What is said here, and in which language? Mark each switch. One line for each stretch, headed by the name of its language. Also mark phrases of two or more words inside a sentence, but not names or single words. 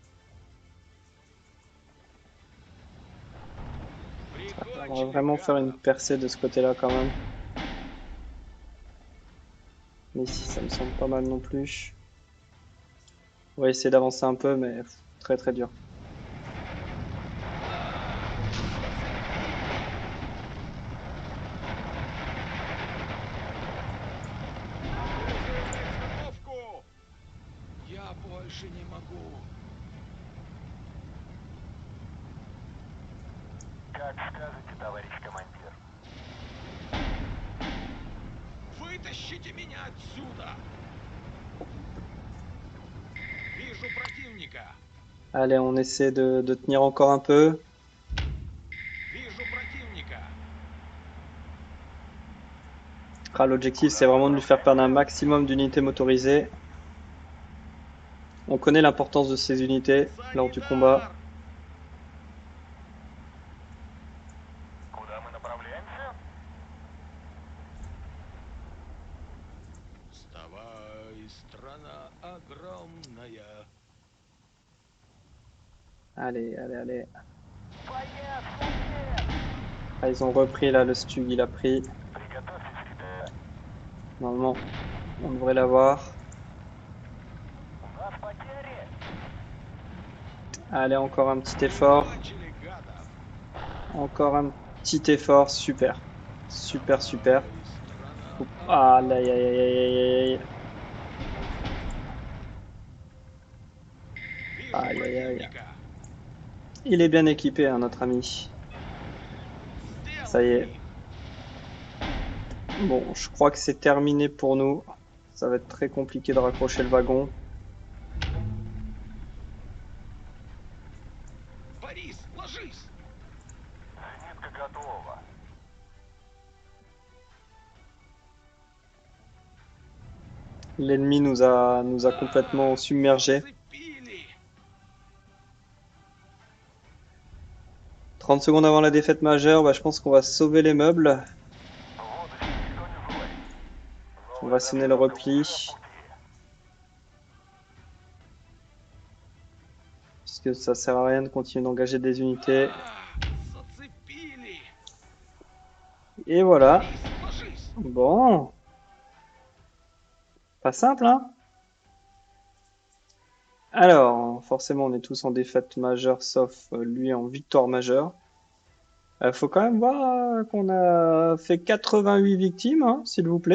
French: On va vraiment faire une percée de ce côté-là quand même. Mais ici, ça me semble pas mal non plus. On va essayer d'avancer un peu, mais très très dur.
Russian: Я больше не могу. Как скажете, товарищ командир. Вытащите меня отсюда! Вижу противника.
French: Allez, on essaie de tenir encore un peu.
Russian: Вижу противника.
French: Ah, l'objectif, c'est vraiment de lui faire perdre un maximum d'unités motorisées. On connaît l'importance de ces unités lors du combat.
Russian: Куда мы направляемся? Вставай, страна огромная.
French: Allez.
Russian: Боец, супер!
French: Ah, ils ont repris là, le Stug, il a pris.
Russian: Приготовьтесь к...
French: Normalement, on devrait l'avoir.
Russian: У нас потери!
French: Allez, encore un petit effort.
Russian: Прикончили гадов.
French: Encore un petit effort. Super. Super.
Russian: Страна
French: Aïe.
Russian: Вижу
French: Aïe.
Russian: противника.
French: Il est bien équipé, hein, notre ami. Ça y est.
Russian: Сделали.
French: Bon, je crois que c'est terminé pour nous. Ça va être très compliqué de raccrocher le wagon.
Russian: Борис, ложись! Зенитка готова.
French: L'ennemi nous a complètement submergés.
Russian: Зацепили.
French: 30 secondes avant la défaite majeure, bah, je pense qu'on va sauver les meubles.
Russian: Лодочку никто не звонит.
French: On va sonner le repli. Puisque ça sert à rien de continuer d'engager des unités.
Russian: Зацепили.
French: Et voilà.
Russian: Борис, ложись!
French: Bon. Pas simple, hein? Alors, forcément, on est tous en défaite majeure, sauf lui en victoire majeure. Faut quand même voir qu'on a fait 88 victimes, hein, s'il vous plaît.